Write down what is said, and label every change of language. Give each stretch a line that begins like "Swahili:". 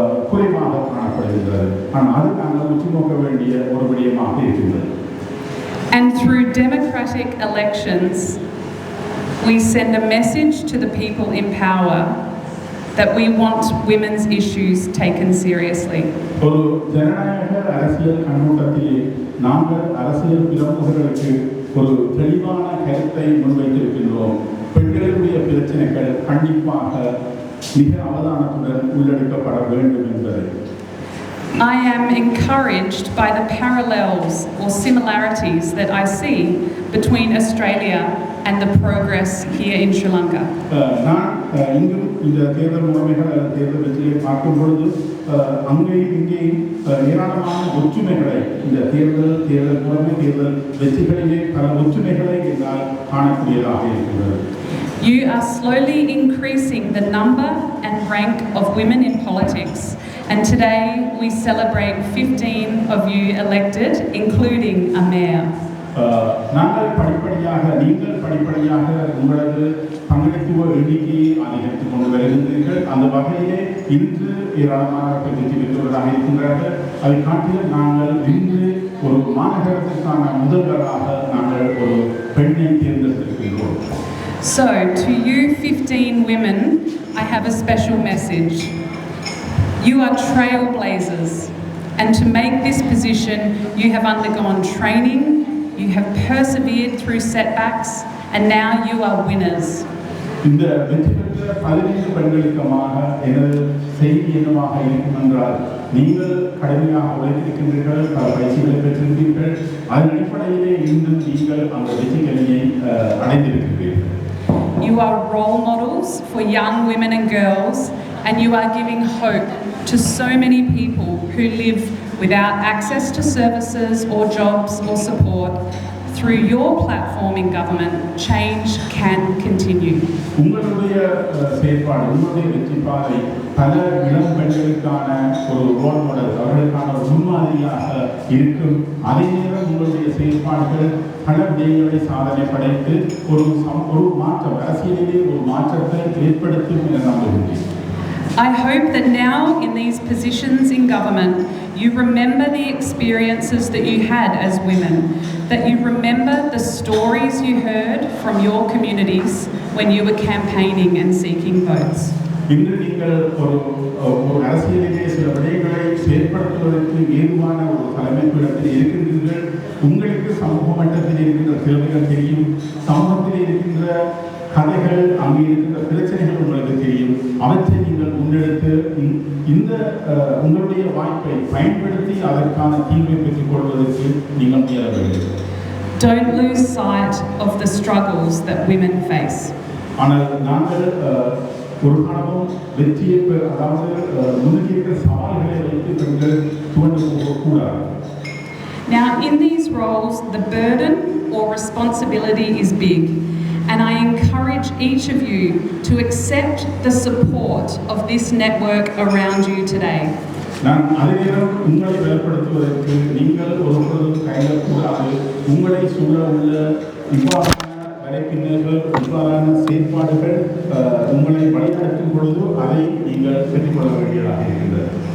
Tamil: குறைவாக காணப்படுகின்றது. ஆனால் அது நாங்கள் உற்று நோக்க வேண்டிய ஒரு விடயமாக இருக்கின்றது.
English: And through democratic elections, we send a message to the people in power that we want women's issues taken seriously.
Tamil: ஒரு ஜனநாயக அரசியல் கண்ணோட்டத்திலே நாங்கள் அரசியல் பிரமுகர்களுக்கு ஒரு தெளிவான கருத்தை முன்வைத்திருக்கின்றோம். பெண்களுடைய பிரச்சனைகள் கண்டிப்பாக மிக அவதானத்துடன் உள்ளெடுக்கப்பட வேண்டும் என்பதை.
English: I am encouraged by the parallels or similarities that I see between Australia and the progress here in Sri Lanka.
Tamil: நான் இங்கும் இந்த தேர்தல் முறைமைகள் அல்லது தேர்தல் வெற்றியை பார்க்கும் பொழுது அங்கேயும் இங்கேயும் ஏராளமான ஒற்றுமைகளை இந்த தேர்தல் முறைமை தேர்தல் வெற்றிகளிலே பல ஒற்றுமைகளை என்னால் காணக்கூடியதாக இருக்கிறது.
English: You are slowly increasing the number and rank of women in politics, and today we celebrate 15 of you elected, including a mayor.
Tamil: நீங்கள் படிப்படியாக உங்களது பங்களித்துவ எண்ணிக்கையை அதிகரித்துக் கொண்டு வருகின்றீர்கள். அந்த வகையிலே இன்று ஏராளமான வெற்றி பெற்றவர்களாக இருக்கின்றார்கள். அதை காட்டிலும் நாங்கள் இன்று ஒரு மாநகரத்திற்கான முதல்வராக நாங்கள் ஒரு பெண்ணை தேர்ந்தெடுத்திருக்கிறோம்.
English: So, to you 15 women, I have a special message. You are trailblazers, and to make this position, you have undergone training, you have persevered through setbacks, and now you are winners.
Tamil: இந்த வெற்றி பெற்ற 15 பெண்களுக்குமாக எனது செய்தி என்னவாக இருக்கும் என்றால், நீங்கள் கடுமையாக உழைத்திருக்கின்றீர்கள், பல பயிற்சிகளை பெற்றிருக்கிறீர்கள். அதன் அடிப்படையிலே இன்று நீங்கள் அந்த வெற்றிகளை அடைந்திருக்கிறீர்கள்.
English: You are role models for young women and girls, and you are giving hope to so many people who live without access to services or jobs or support. Through your platform in government, change can continue.
Tamil: உங்களுடைய செயற்பாடு, உங்களுடைய வெற்றி பாதை பல இளம் பெண்களுக்கான ஒரு role model, அவர்களுக்கான ஒரு முன்மாதிரியாக இருக்கும். அதே நேரம் உங்களுடைய செயற்பாடுகள் பல விடயங்களை சாதனை படைத்து ஒரு மாற்றம், அரசியலிலே ஒரு மாற்றத்தை ஏற்படுத்தும் என நம்புகின்றேன்.
English: I hope that now in these positions in government, you remember the experiences that you had as women, that you remember the stories you heard from your communities when you were campaigning and seeking votes.
Tamil: இன்று நீங்கள் ஒரு அரசியலிலே சில விடயங்களை செயற்படுத்துவதற்கு ஏதுவான ஒரு தலைமைப்பிடத்தில் இருக்கின்றீர்கள். உங்களுக்கு சமூக மட்டத்தில் இருக்கின்ற தேவைகள் தெரியும், சமூகத்தில் இருக்கின்ற கதைகள், அங்கே இருக்கின்ற பிரச்சனைகள் உங்களுக்கு தெரியும். அவற்றை நீங்கள் முன்னெடுத்து இந்த உங்களுடைய வாய்ப்பை பயன்படுத்தி அதற்கான தீர்வை பெற்றுக் கொள்வதற்கு நீங்கள் முயல வேண்டும்.
English: Don't lose sight of the struggles that women face.
Tamil: ஆனால் நாங்கள் ஒரு காலமும் வெற்றியை அதாவது முன்னிருக்கிற சவால்களை வைத்து பெண்கள் துவண்டு போகக்கூடாது.
English: Now, in these roles, the burden or responsibility is big, and I encourage each of you to accept the support of this network around you today.
Tamil: நான் அதே நேரம் உங்களை பலப்படுத்துவதற்கு நீங்கள் ஒருபொழுதும் கைவிடக்கூடாது. உங்களை சூழ உள்ள இவ்வாறான வலைப்பின்னர்கள், இவ்வாறான செயற்பாடுகள் உங்களை வழிநடத்தும் பொழுது அதை நீங்கள் பெற்றுக்கொள்ள வேண்டியதாக இருக்கின்றது.